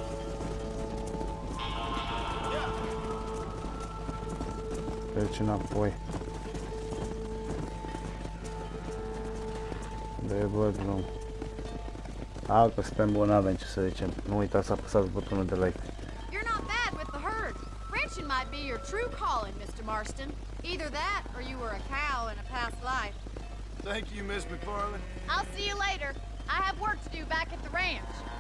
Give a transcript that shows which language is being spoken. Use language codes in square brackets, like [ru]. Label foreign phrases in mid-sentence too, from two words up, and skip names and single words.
[ro] Treci înapoi. De bă, glum. Că suntem buni, avem ce să zicem. Nu uitați să apăsați butonul de like. [en] You're not bad with the herd. Ranching might be your true calling, Mr. Marston. Either that, or you were a cow in a past life. Thank you, Miss McFarland. I'll see you later. I have work to do back at the ranch.